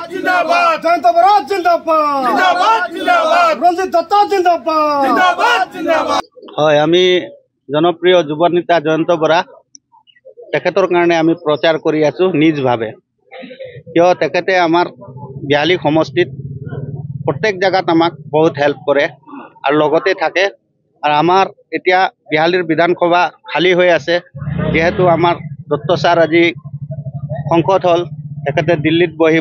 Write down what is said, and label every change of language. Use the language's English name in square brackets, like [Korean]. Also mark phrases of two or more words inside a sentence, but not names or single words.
[Hindi] जिंदाबाद जयंत बरा जिंदाबाद जिंदाबाद जिंदाबाद रंजित दत्ता जिंदाबाद जिंदाबाद जिंदाबाद। [Assamese] হয়, আমি জনপ্ৰিয় যুৱ নেতা জয়ন্ত বৰা তেখেতৰ কাৰণে আমি প্ৰচাৰ কৰি আছো নিজভাৱে। কিয় তেখেতে আমাৰ বিহালী সমষ্টিত প্ৰত্যেক জায়গাত আমাক বহুত হেল্প কৰে আৰু লগতে থাকে। আৰু আমাৰ এতিয়া বিহালীৰ বিধানসভা খালী হৈ আছে, যেহেতু আমাৰ দত্ত ছাৰ আজি সংসদ হল, তেখেতে দিল্লীত বহিব।